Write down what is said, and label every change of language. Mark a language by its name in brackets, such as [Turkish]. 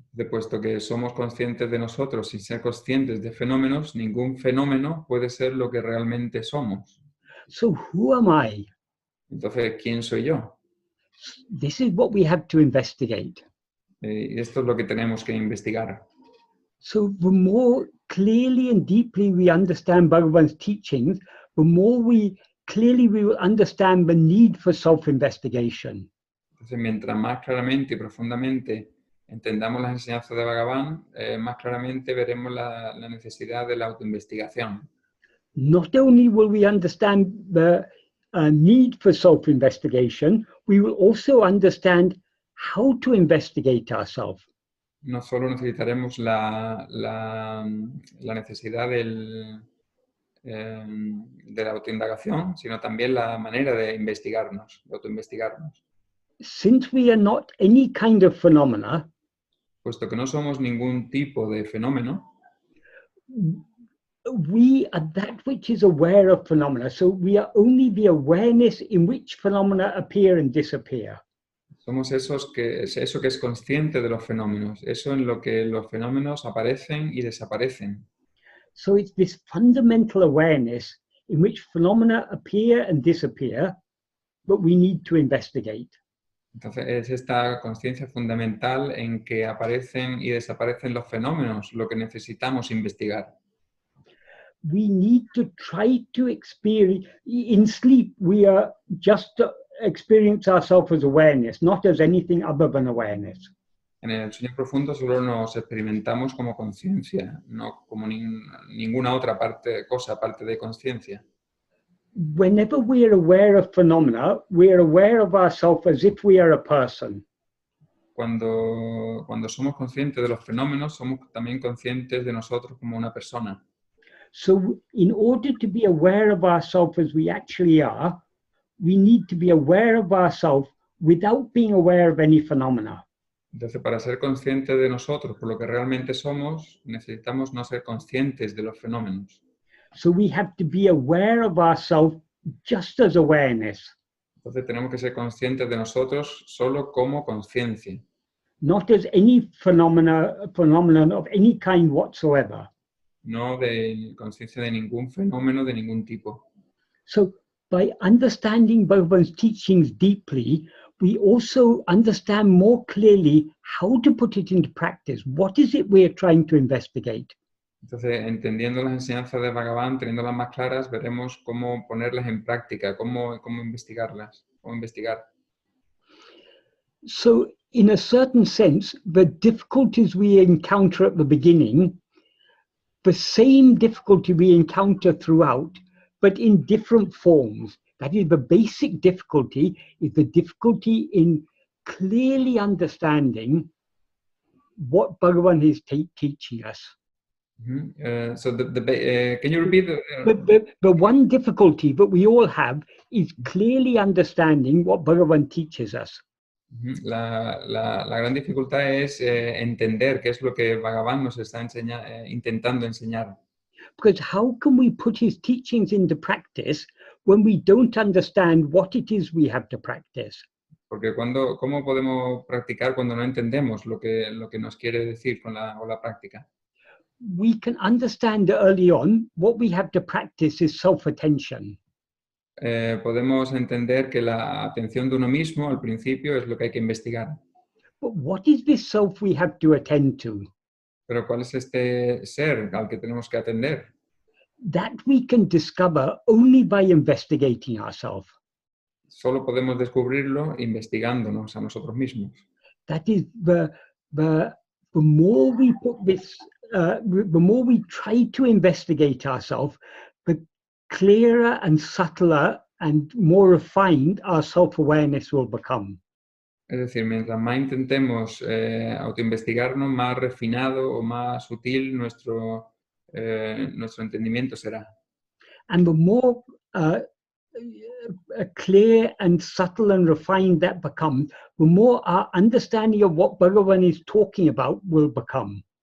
[Spanish] Puesto que somos conscientes de nosotros sin ser conscientes de fenómenos, ningún fenómeno puede ser lo que realmente somos. [English] So who am I? [Spanish] Entonces, ¿quién soy yo? [English] This is what we have to investigate. [Spanish] Y esto es lo que tenemos que investigar. [English] So the more clearly and deeply we understand Bhagavan's teachings, the more clearly we will understand the need for self-investigation. [Spanish] Entonces, mientras más claramente y profundamente entendamos las enseñanzas de Bhagavan, más claramente veremos la necesidad de la autoinvestigación. [English] Not only will we understand the need for self-investigation, we will also understand how to investigate ourselves. [Spanish] No solo necesitaremos la necesidad de la autoindagación, sino también la manera de investigarnos, de autoinvestigarnos. [English] Since we are not any kind of phenomena, [Spanish] puesto que no somos ningún tipo de fenómeno, [English] we are that which is aware of phenomena. So we are only the awareness in which phenomena appear and disappear. [Spanish] Somos eso que es consciente de los fenómenos, eso en lo que los fenómenos aparecen y desaparecen. [English] So it's this fundamental awareness in which phenomena appear and disappear, but we need to investigate. [Spanish] Entonces es esta conciencia fundamental en que aparecen y desaparecen los fenómenos, lo que necesitamos investigar. [English] We need to try to experience, in sleep we are just to experience ourselves as awareness, not as anything other than awareness. [Spanish] En el sueño profundo solo nos experimentamos como conciencia, no como ninguna otra cosa aparte de conciencia. [English] Whenever we are aware of phenomena, we are aware of ourselves as if we are a person. [Spanish] Cuando somos conscientes de los fenómenos, somos también conscientes de nosotros como una persona. [English] So in order to be aware of ourselves as we actually are, we need to be aware of ourselves without being aware of any phenomena. [Spanish] Entonces, para ser conscientes de nosotros, por lo que realmente somos, necesitamos no ser conscientes de los fenómenos. [English] So we have to be aware of ourselves just as awareness, [Spanish] Entonces, tenemos que ser conscientes de nosotros solo como conciencia, [English] not as any phenomenon of any kind whatsoever. [Spanish] no de conciencia de ningún fenómeno de ningún tipo. [English] So by understanding Bhagavan's teachings deeply, we also understand more clearly how to put it into practice. What is it we are trying to investigate? [Spanish] Entonces, entendiendo las enseñanzas de Bhagavan, teniéndolas más claras, veremos cómo ponerlas en práctica, cómo investigarlas, cómo investigar. [English] So in a certain sense, the difficulties we encounter at the beginning, the same difficulty we encounter throughout, but in different forms. That is, the basic difficulty is the difficulty in clearly understanding what Bhagavan is teaching us. So can you repeat? The one difficulty that we all have is clearly understanding what Bhagavan teaches us. [Spanish] La gran dificultad es entender qué es lo que Bhagavan nos está intentando enseñar. [English] Because how can we put his teachings into practice when we don't understand what it is we have to practice? [Spanish] Porque ¿cómo podemos practicar cuando no entendemos lo que nos quiere decir con la práctica? [English] We can understand early on what we have to practice is self-attention. [Spanish] Podemos entender que la atención de uno mismo al principio es lo que hay que investigar. [English] But what is this self we have to attend to? [Spanish] Pero ¿cuál es este ser al que tenemos que atender? [English] That we can discover only by investigating ourselves. [Spanish] Solo podemos descubrirlo investigándonos a nosotros mismos. [English] That is the more we put this, the more we try to investigate ourselves, the clearer and subtler and more refined our self-awareness will become. [Spanish] Es decir, mientras más intentemos autoinvestigarnos, más refinado o más sutil nuestro entendimiento será. [English] And the more clear and subtle and refined that becomes, the more our understanding of what Bhagavan is talking about will become.